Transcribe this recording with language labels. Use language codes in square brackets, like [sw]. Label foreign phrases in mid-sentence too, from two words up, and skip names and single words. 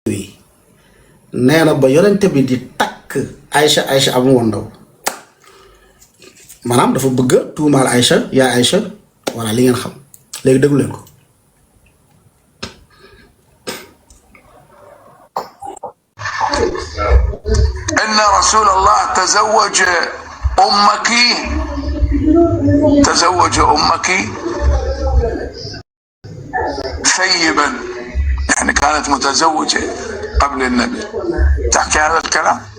[wo] nee na ba yonente bi di takk Aïcha amu woon ndaw maanaam dafa bëgg tuumaal Aïcha yaa Aïcha voilà li ngeen xam léegi déglu leen ko. [ar] إن رسول الله تزوج أمك ثيبا، يعني كانت متزوجة قبل النبي، تحكي هذا الكلام.